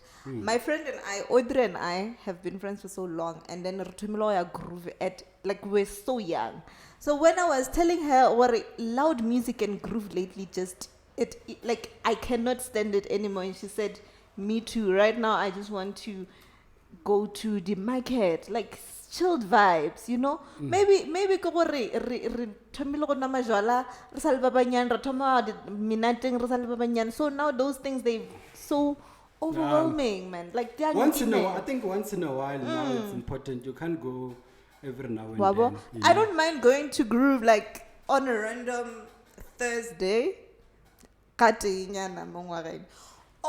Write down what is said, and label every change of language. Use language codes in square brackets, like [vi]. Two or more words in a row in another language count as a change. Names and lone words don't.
[en] My friend and I, Audrey and I, have been friends for so long, and then groove at like we're so young. So when I was telling her what loud music and groove lately, just it like I cannot stand it anymore, and she said, "Me too. Right now, I just want to go to the market, like." Chilled vibes, you know. [nso] Maybe ko re thomile go nwa majwala re sa le ba banyane re thoma minateng re sa le ba banyane. [en] So now those things they so overwhelming, man. Like they are once in a while now it's important. You can't go every now and Wabo? then. I don't mind going to groove like on a random Thursday.